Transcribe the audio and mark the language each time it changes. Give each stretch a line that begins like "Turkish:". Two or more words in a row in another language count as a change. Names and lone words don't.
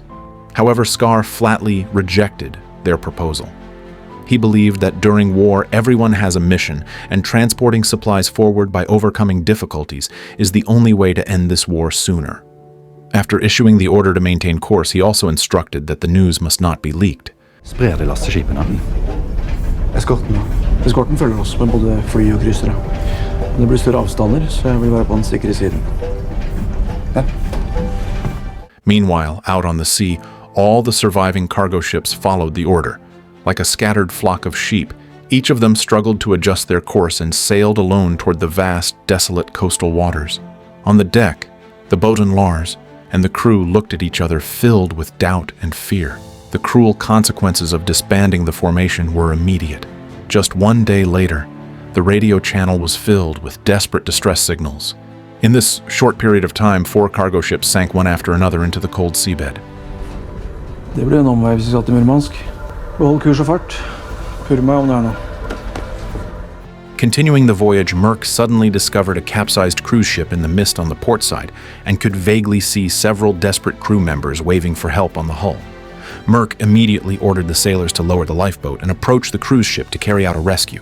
English: However, Skar flatly rejected their proposal. He believed that during war, everyone has a mission, and transporting supplies forward by overcoming difficulties is the only way to end this war sooner. After issuing the order to maintain course, he also instructed that the news must not be leaked.
Norwegian: Sprer de lasteskipene. Eskorten følger oss med både fly og kryssere. Det blir større avstander, så jeg vil være på den sikre siden. Ja.
English: Meanwhile, out on the sea, all the surviving cargo ships followed the order. Like a scattered flock of sheep, each of them struggled to adjust their course and sailed alone toward the vast, desolate coastal waters. On the deck, the boatswain Lars and the crew looked at each other filled with doubt and fear. The cruel consequences of disbanding the formation were immediate. Just one day later, The radio channel was filled with desperate distress signals. In this short period of time, 4 cargo ships sank one after another into the cold seabed.
Norwegian: Det ble en omvei hvis vi skal til Murmansk. Behold kurs og fart. Purr meg om det er noe.
English: Continuing the voyage, Merck suddenly discovered a capsized cruise ship in the mist on the port side and could vaguely see several desperate crew members waving for help on the hull. Merck immediately ordered the sailors to lower the lifeboat and approach the cruise ship to carry out a rescue.